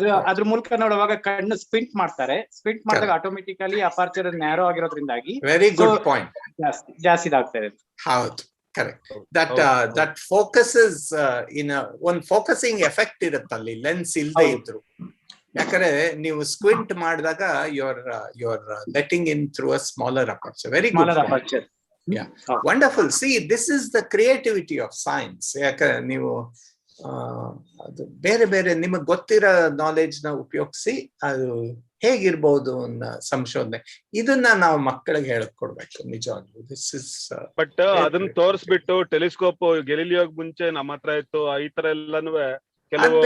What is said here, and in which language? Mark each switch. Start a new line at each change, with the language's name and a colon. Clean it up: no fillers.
Kannada: ಅದ್ರ ಮೂಲಕ ನೋಡುವಾಗ ಕಣ್ಣು ಸ್ಪಿಂಟ್ ಮಾಡ್ತಾರೆ. ಸ್ಪಿಂಟ್ ಮಾಡಿದಾಗ automatically aperture narrow ಆಗಿರೋದ್ರಿಂದಾಗಿ
English: very good point
Kannada: ಜಾಸ್ತಿ ಇದಾಗ್ತದೆ. ಹೌದು, ಕರೆಕ್ಟ್.
English: that focuses in
Kannada: ಒಂದು ಫೋಕಸಿಂಗ್ ಎಫೆಕ್ಟ್ ಇರುತ್ತಲ್ಲಿ ಲೆನ್ಸ್ ಇಲ್ಲದೆ ಇದ್ರು. ಯಾಕಂದ್ರೆ ನೀವು ಸ್ಕ್ವಿಂಟ್ ಮಾಡಿದಾಗ
English: you're letting in through a smaller aperture. Very good point. Yeah, wonderful. See, this is the creativity of science.
Kannada: ಯಾಕಂದ್ರೆ ನೀವು ಅದು ಬೇರೆ ಬೇರೆ ನಿಮಗೆ ಗೊತ್ತಿರೋ ನಾಲೆಡ್ಜ್ ನ ಉಪಯೋಗಿಸಿ ಅದು ಹೇಗಿರ್ಬಹುದು ಅನ್ನೋ ಸಂಶೋಧನೆ, ಇದನ್ನ ನಾವು ಮಕ್ಕಳಿಗೆ ಹೇಳ್ಕೊಡ್ಬೇಕು ನಿಜವಾಗ್ಲೂ.
English: this is
Kannada: ಬಟ್ ಅದನ್ನ ತೋರಿಸ್ಬಿಟ್ಟು ಟೆಲಿಸ್ಕೋಪ್ ಗೆಲಿಲಿಯೋಗ್ ಮುಂಚೆ ನಮ್ಮ ಹತ್ರ ಇತ್ತು, ಈ ತರ ಎಲ್ಲಾನು ಕೆಲವು